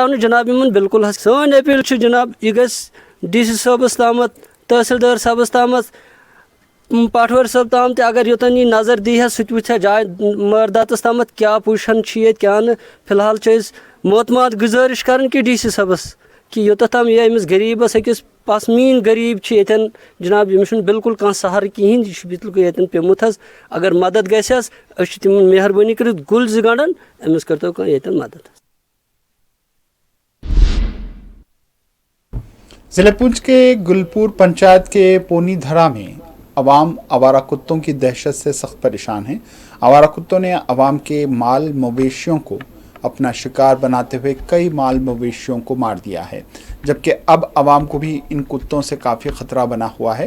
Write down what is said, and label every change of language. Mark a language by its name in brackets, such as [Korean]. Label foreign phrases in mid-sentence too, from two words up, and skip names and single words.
[Kashmiri] نہٕ جناب یمن بالکل سٲنۍ اپیل چھِ جناب یہ گژھِ ڈی سی صٲبس تامتھ تحصیلدار صٲبس تامتھ پٹوٲرۍ صٲب تام تہ اگر یوتن یہ نظر دی سہ تہ وٕچھِ جاے مرداتس تامتھ کیا پوزیشن چھ کیا نہٕ فی الحال محتمات گزارش کران کہ ڈی سی صٲبس کہ یوتتھ تام یہ امس غریبس أکِس پسمین غریب یتن جناب یمس بالکل کانٛہہ سہارٕ کہین یہ بالکل یتن پیومت اگر مدد گژھس أسۍ تمن مہربٲنی کٔرِتھ گُلۍ 2 گنڈان امس کرتو کانٛہہ یتن مدد. [Urdu] ضلع پونچھ کے گلپور پنچایت کے پونی دھرا میں عوام آوارہ کتوں کی دہشت سے سخت پریشان ہیں. آوارہ کتوں نے عوام کے مال مویشیوں کو اپنا شکار بناتے ہوئے کئی مال مویشیوں کو مار دیا ہے، جبکہ اب عوام کو بھی ان کتوں سے کافی خطرہ بنا ہوا ہے.